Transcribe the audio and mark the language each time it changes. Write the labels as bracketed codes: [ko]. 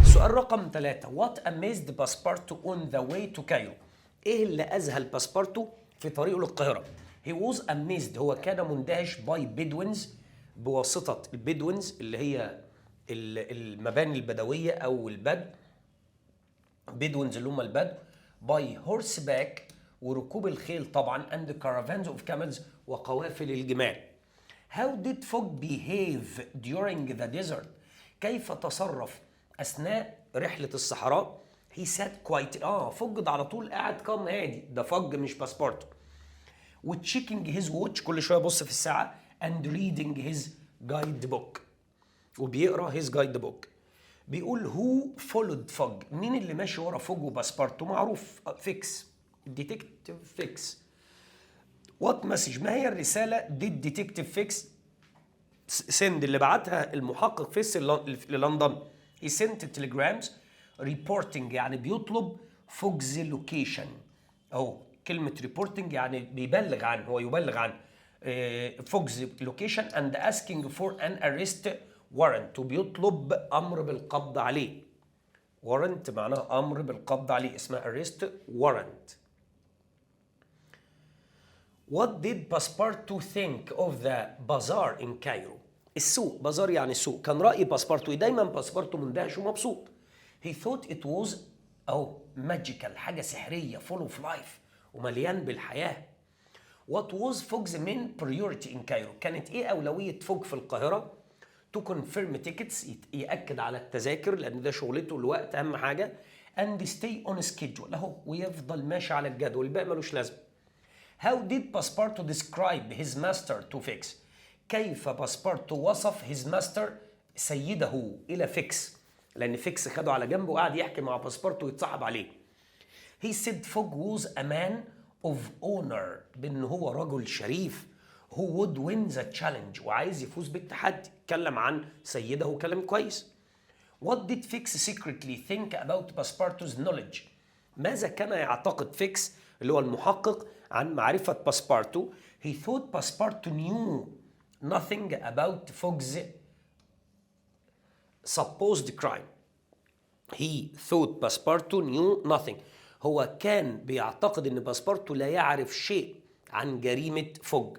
[ar] السؤال رقم 3: [en] What amazed Passepartout on the way to Cairo؟ [ar] إيه اللي أذهل باسبورتو في طريقه للقاهرة؟ [en] He was amazed، [ar] هو كان مندهش [en] by Bedouins، [ar] بواسطة البدوينز اللي هي المباني البدوية أو البدو. بدوينز اللي هم البدو. by horseback، وركوب الخيل طبعا. [en] and caravans of camels، [ar] وقوافل الجمال. [en] How did Fogg behave during the desert؟ [ar] كيف تصرف أثناء رحلة الصحراء؟ [en] He sat quiet، [ar] فوج ده على طول قاعد قام هادي، ده فوج مش باسبورت. وتشيكينج هيز ووتش، كل شويه يبص في الساعه. [en] and reading his guide book، [ar] وبيقرا [en] his guide book. [ar] بيقول who followed فوج؟ مين اللي ماشي ورا فوج وباسبورتو؟ معروف، فيكس، الديتكتيف فيكس. وات مسج، ما هي الرساله دي الديتكتيف فيكس سند اللي بعتها المحقق فيس للندن؟ [en] he sent telegrams reporting، [ar] يعني بيطلب فوجز لوكيشن. اهو كلمه reporting يعني بيبلغ عنه، هو يبلغ عنه. [en] فوجز location and asking for an arrest warrant، [ar] وبيطلب امر بالقبض عليه. warrant معناها امر بالقبض عليه، اسمها arrest warrant. [en] What did Passepartout think of the bazaar in Cairo؟ [ar] السوق، بازار يعني سوق. كان رأي باسبورتو دايما باسبورتو مندهش ومبسوط. [en] He thought it was magical، [ar] حاجة سحرية، [en] full of life، [ar] ومليان بالحياة. [en] What was Fogg's main priority in Cairo؟ [ar] كانت ايه أولوية فوج في القاهرة؟ [en] To confirm tickets، [ar] يأكد على التذاكر لأن ده شغلته، الوقت أهم حاجة. [en] And stay on schedule، [ar] أهو ويفضل ماشي على الجدول، الباقي ملوش لازمة. [en] How did Passepartout describe his master to Fix؟ [ar] كيف باسبورتو وصف [en] his master، [ar] سيده، إلى فيكس، لأن فيكس خده على جنب وقعد يحكي مع باسبورتو ويتصاحب عليه. [en] He said Fogg was a man of honor، [ar] بأنه هو رجل شريف. [en] who would win the challenge، [ar] وعايز يفوز بالتحدي. اتكلم عن سيده وكلام كويس. [en] What did Fix secretly think about Passepartout's knowledge؟ [ar] ماذا كان يعتقد فيكس اللي هو المحقق عن معرفة باسبورتو؟ [en] He thought Passepartout knew nothing about Fogg's supposed crime. He thought Passepartout knew nothing. [ar] هو كان بيعتقد ان باسبورتو لا يعرف شيء عن جريمة فوج.